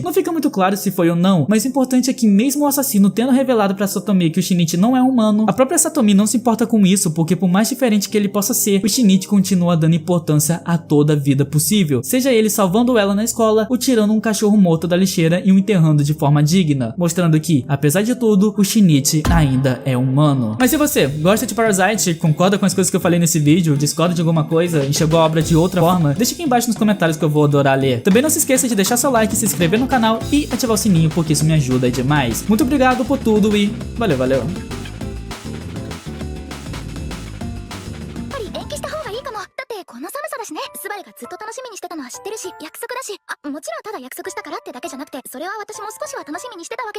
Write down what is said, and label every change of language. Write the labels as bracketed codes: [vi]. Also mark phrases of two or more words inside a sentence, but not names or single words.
[pt] Não fica muito claro se foi ou não, mas o importante é que, mesmo o assassino tendo revelado pra Satomi que o Shinichi não é humano, a própria Satomi não se importa com isso, porque por mais diferente que ele possa ser, o Shinichi continua dando importância a toda a vida possível, seja ele salvando ela na escola ou tirando um cachorro morto da lixeira e o enterrando de forma digna, mostrando que, apesar de tudo, o Shinichi ainda é humano. Mas e você? Gosta de Parasite? Concorda com as coisas que eu falei nesse vídeo? Discorda de alguma coisa? Enxergou a obra de outra forma? Deixa aqui embaixo nos comentários que eu vou adorar ler. Também não se esqueça de deixar seu like, se inscrever no canal e ativar o sininho, porque isso me ajuda demais. Muito obrigado por tudo e valeu, valeu. [ja] この寒さだしね。スバルがずっと楽しみにしてたのは知ってるし、約束だし、もちろんただ約束したからってだけじゃなくて、それは私も少しは楽しみにしてたわけで。